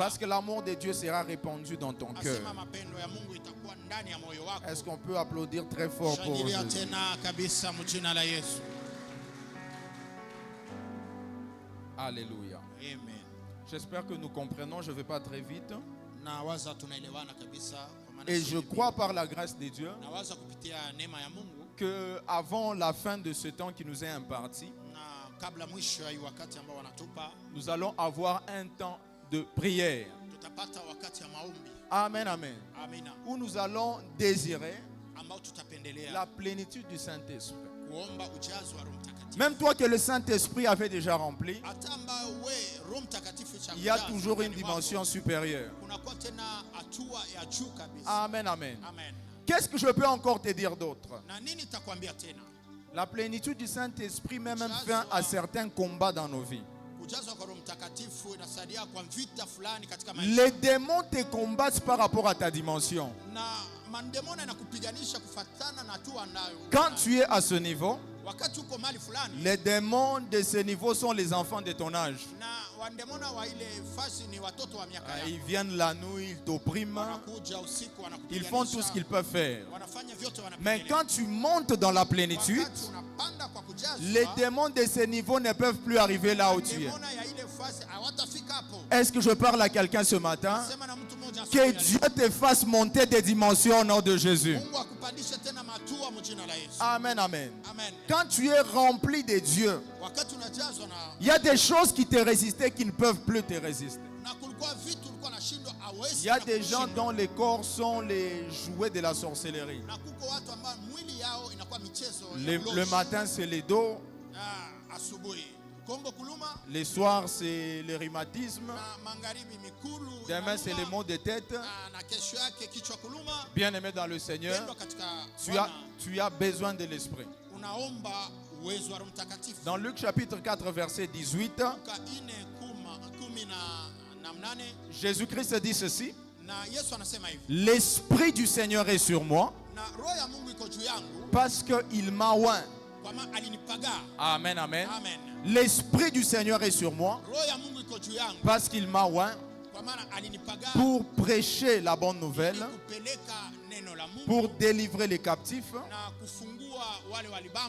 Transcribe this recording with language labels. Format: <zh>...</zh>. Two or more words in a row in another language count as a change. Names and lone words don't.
<fr>Parce que l'amour de Dieu sera répandu dans ton cœur.</fr> <sw>Asema mapendo ya Mungu itakuwa ndani ya moyo wako.</sw> <fr>Est-ce qu'on peut applaudir très fort pour</fr> <sw>Shangilia</sw> <fr>Jésus?</fr> <sw>tena kabisa mjina la Yesu.</sw> <fr>Alléluia.</fr> <sw>Amen.</sw> <fr>J'espère que nous comprenons, je ne vais pas très vite.</fr> <sw>Na waza tunaelewana kabisa kwa maana</sw> <fr>Et si je</fr> <sw>hivi.</sw> <fr>crois par la grâce de Dieu</fr> <sw>Na waza kupitia neema ya Mungu</sw> <fr>que avant la fin de ce temps qui nous est imparti,</fr> <sw>na kabla mwisho ya hii wakati ambao wanatupa</sw> <fr>nous allons avoir un temps de prière.</fr> <sw>tutapata wakati ya maombi.</sw> <fr>Amen, amen.</fr> <sw>Amina.</sw> <fr>Où nous allons désirer</fr> <sw>Ambao tutapendelea</sw> <fr>la plénitude du Saint-Esprit.</fr> <sw>kuomba ujazo wa Roho Mtakatifu.</sw> <fr>Même toi que le Saint-Esprit avait déjà rempli,</fr> <sw>Hata ambao we Roho Mtakatifu</sw> <fr>il y a toujours une dimension supérieure.</fr> <sw>kunakuwa tena hatua ya juu kabisa.</sw> <fr>Amen, amen.</fr> <sw>Amen.</sw> <fr>Qu'est-ce que je peux encore te dire d'autre?</fr> <sw>Na nini nitakwambia tena?</sw> <fr>La plénitude du Saint-Esprit met même fin à certains combats dans nos vies.</fr> <sw>Kujazwa kwa Roho Mtakatifu inasaidia kwa vita fulani katika maisha.</sw> <fr>Les démons te combattent par rapport à ta dimension.</fr> <sw>Na mandemona inakupiganisha kufatana na hatua nayo.</sw> <fr>Quand tu es à ce niveau,</fr> <sw>Wakati uko mali fulani</sw> <fr>les démons de ce niveau sont les enfants de ton âge.</fr> <sw>na wandemona wa ile fasi ni watoto wa miaka yako.</sw> <fr>Ils viennent la nuit, ils t'oppriment,</fr> <sw>Wanakuja usiku</sw> <fr>ils font tout ce qu'ils peuvent faire.</fr> <sw>Wanafanya vyote</sw> <fr>Mais</fr> <sw>wanapendelea.</sw> <fr>quand tu montes dans la plénitude,</fr> <sw>Wakati unapanda kwa kujazwa,</sw> <fr>les démons de ce niveau ne peuvent plus arriver là où tu es.</fr> <sw>demona ya ile fasi hawatafika hapo.</sw> <fr>Est-ce que je parle à quelqu'un ce matin?</fr> <sw>Sema na mtu mmoja</sw> <fr>Que</fr> <sw>asubuhi ya</sw> <fr>Dieu te fasse monter des dimensions au nom de Jésus.</fr> <sw>leo. Mungu akupandishe tena matua mjina la Yesu.</sw> <fr>Amen, amen.</fr> <sw>Amen.</sw> <fr>Quand tu es rempli de Dieu,</fr> <sw>Wakati unajazwa na</sw> <fr>il y a des choses qui te résistaient qui ne peuvent plus te résister.</fr> <sw>na kulikuwa vitu ulikuwa nashindwa hawezi.</sw> <fr>Il y a</fr> <sw>tena</sw> <fr>des gens</fr> <sw>kushinda.</sw> <fr>dont les corps sont les jouets de la sorcellerie.</fr> <sw>Na kuko watu ambao mwili yao inakuwa michezo</sw> <fr>Le,</fr> <sw>ya</sw> <fr>le</fr> <sw>ulozi.</sw> <fr>matin, c'est les dos.</fr> <sw>Asubuhi Kongo kuluma</sw> <fr>Les soirs, c'est le rhumatisme.</fr> <sw>na magharibi mikulu</sw> <fr>Demain, c'est les</fr> <sw>inaluma,</sw> <fr>maux de tête.</fr> <sw>na kesho yake kichwa kuluma.</sw> <fr>Bien-aimé dans le Seigneur,</fr> <sw>Pendwa katika</sw> <fr>tu as,</fr> <sw>Bwana,</sw> <fr>tu as besoin de l'Esprit.</fr> <sw>unaomba uwezo wa Roho Mtakatifu.</sw> <fr>Dans Luc chapitre 4, verset 18,</fr> <sw>Luka 4:18</sw> <fr>Jésus-Christ dit ceci.</fr> <sw>na Yesu anasema hivi,</sw> <fr>L'Esprit du Seigneur est sur moi</fr> <sw>na roho ya Mungu iko juu yangu</sw> <fr>parce qu'il m'a oint.</fr> <sw>kwa maana alinipaga.</sw> <fr>Amen, amen.</fr> <sw>Amen.</sw> <fr>L'Esprit du Seigneur est sur moi</fr> <sw>Roho ya Mungu iko juu yangu</sw> <fr>parce qu'il m'a oint</fr> <sw>kwa maana alinipaga</sw> <fr>pour prêcher la bonne nouvelle,</fr> <sw>ili kupeleka neno la Mungu</sw> <fr>pour délivrer les captifs,</fr> <sw>na kufungua wale walibambwa,</sw>